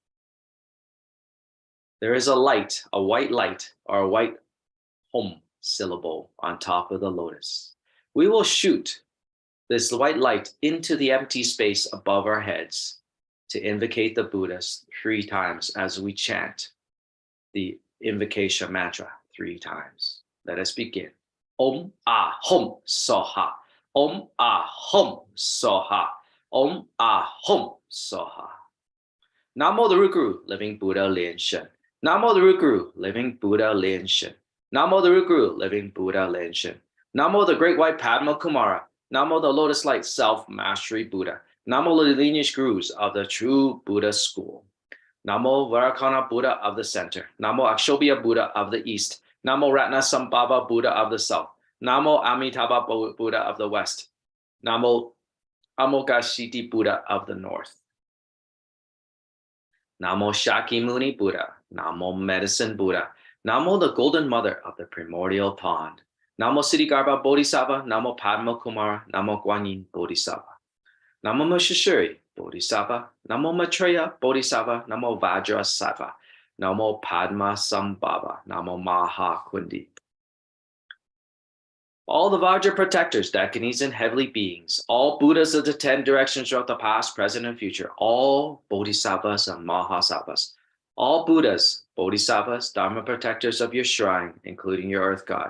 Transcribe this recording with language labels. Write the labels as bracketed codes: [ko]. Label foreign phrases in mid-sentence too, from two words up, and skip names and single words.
[en] There is a light, a white light, or a white Hom syllable on top of the lotus. We will shoot this white light into the empty space above our heads to invocate the Buddhas 3 times as we chant the invocation mantra 3 times. Let us begin. [sa] Om Ah Hom Soha. Om Ah Hom Soha. Om Ah Hom Soha. [en] Namo the Root Guru, Living Buddha Lian-sheng. Namo the Root Guru, Living Buddha Lian-sheng. Namo the Root Guru, Living Buddha Lian-sheng. Namo the great white Padma Kumara. Namo the lotus light self-mastery Buddha. Namo the lineage gurus of the true Buddha school. Namo Vairocana Buddha of the center. Namo Akshobhya Buddha of the east. Namo Ratna Sambhava Buddha of the south. Namo Amitabha Buddha of the west. Namo Amoghasiddhi Buddha of the north. Namo Shakyamuni Buddha. Namo Medicine Buddha. Namo the golden mother of the primordial pond. Namo Siddhigarbha Bodhisattva. Namo Padma Kumara. Namo Guanyin Bodhisattva. Namo Maheshwari Bodhisattva. Namo Maitreya Bodhisattva. Namo Vajrasattva. Namo Padma Sambhava. Namo Maha Kundi. All the Vajra protectors, Dakinis, and heavenly beings, all Buddhas of the 10 directions throughout the past, present, and future, all Bodhisattvas and Mahasattvas, all Buddhas, Bodhisattvas, Dharma protectors of your shrine, including your earth god.